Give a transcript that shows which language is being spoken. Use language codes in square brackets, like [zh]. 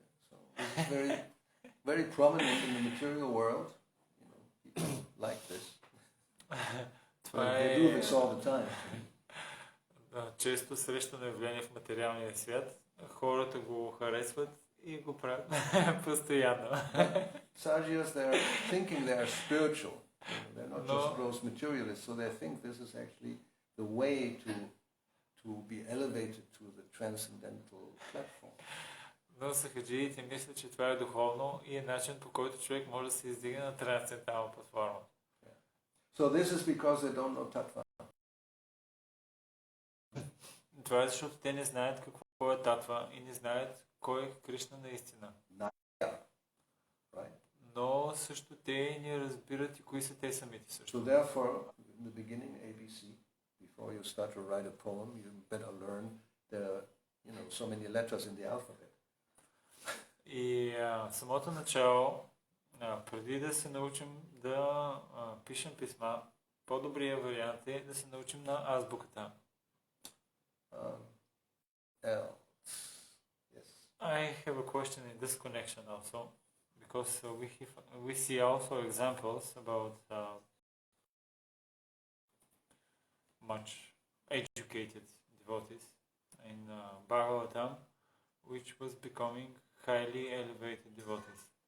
[en] So it's very, very prominent in the material world. You know, people like this. [bg] Това [en] They do this all the time. [bg] Често срещано явление в материалния свят. Хората го харесват и го правят постоянно. [en] Sahajas, they are thinking they are spiritual. They're not just gross materialists, so they think this is actually the way to be elevated to the transcendental platform. [bg] Но сахаджиите мислят, че това е духовно и е начин, по който човек може да се издигне на трансцендентална платформа. [en] So this is because they don't know tattva. [bg] Това е защото те не знаят какво е татва и не знаят кой е Кришна наистина. [en] Right? [bg] Но също те не разбират и кои са те самите също. [en] So therefore, in the beginning, ABC, before you start to write a poem, you better learn there are, so many letters in the alphabet. [bg] И самото начало, преди да се научим да пишем писма, по-добрият вариант е да се научим на азбуката. [en] L. Yes. I have a question in this connection also, because we see also examples about much educated devotees in Bhagavatam, which was becoming highly elevated devotees.